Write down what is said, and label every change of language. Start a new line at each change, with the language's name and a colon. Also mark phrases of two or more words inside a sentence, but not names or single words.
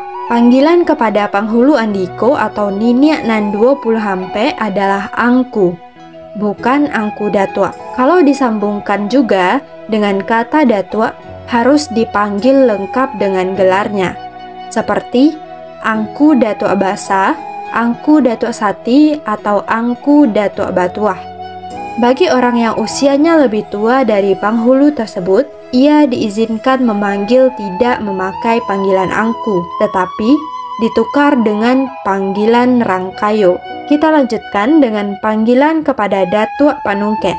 Indonesian: Panggilan kepada penghulu Andiko atau Niniak nan 20 Hampe adalah angku, bukan angku datuk. Kalau disambungkan juga dengan kata datuk, harus dipanggil lengkap dengan gelarnya, seperti angku datuk basa, angku datuk sati, atau angku datuk batuah. Bagi orang yang usianya lebih tua dari penghulu tersebut, ia diizinkan memanggil tidak memakai panggilan angku, tetapi ditukar dengan panggilan rangkayo. Kita lanjutkan dengan panggilan kepada datuk panungke.